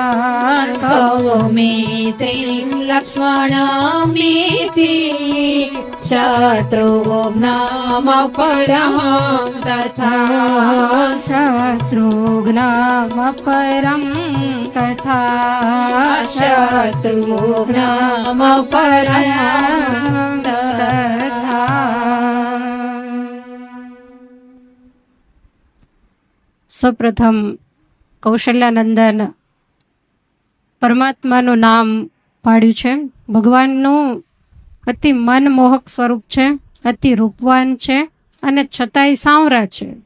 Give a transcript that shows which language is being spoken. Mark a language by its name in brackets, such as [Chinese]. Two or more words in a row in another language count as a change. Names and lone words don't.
[Sanskrit] सौमित्रीं लक्ष्मणमिति शत्रुघ्नमपरं तथा शत्रुघ्नमपरं तथा शत्रुघ्नमपरं तथा [Gujarati] સૌપ્રથમ કૌશલ્યાનંદન પરમાત્માનું નામ પાડ્યું છે. ભગવાનનું અતિ મનમોહક સ્વરૂપ છે, અતિ રૂપવાન છે અને છતાંય સાંવરા છે.